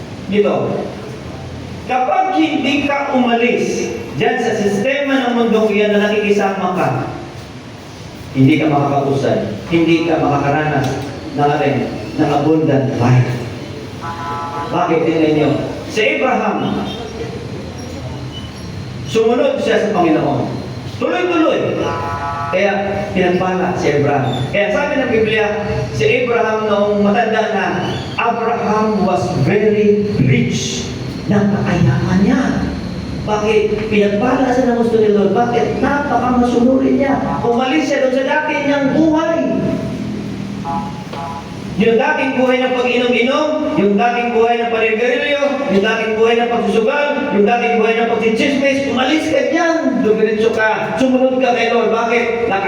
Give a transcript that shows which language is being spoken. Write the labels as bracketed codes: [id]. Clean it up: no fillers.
[tl] Dito, kapag hindi ka umalis dyan sa sistema ng mundong iyan na nakikisama ka, hindi ka makakausad, hindi ka makakaranas ng [en] abundant life. [tl] Bakit? Tingnan niyo. Si Abraham, sumunod siya sa Panginoon. Tuloy-tuloy. Kaya pinagpala si Abraham. Kaya sabi ng Biblia, si Abraham noong matanda na, [en] Abraham was very rich. [tl] Napakayaman niya. Bakit? Pinagpala sa ng gusto ni Lord. Bakit? Napakamasunurin niya. Umalis siya doon sa dati niyang buhay. Yung dating buhay ng pag-inom-inom, yung dating buhay ng paninigarilyo, yung dating buhay ng pagsusugal, yung dating buhay ng pagchichismis, umalis ka dyan. Dumiritso ka. Sumunod ka kay Lord. Bakit?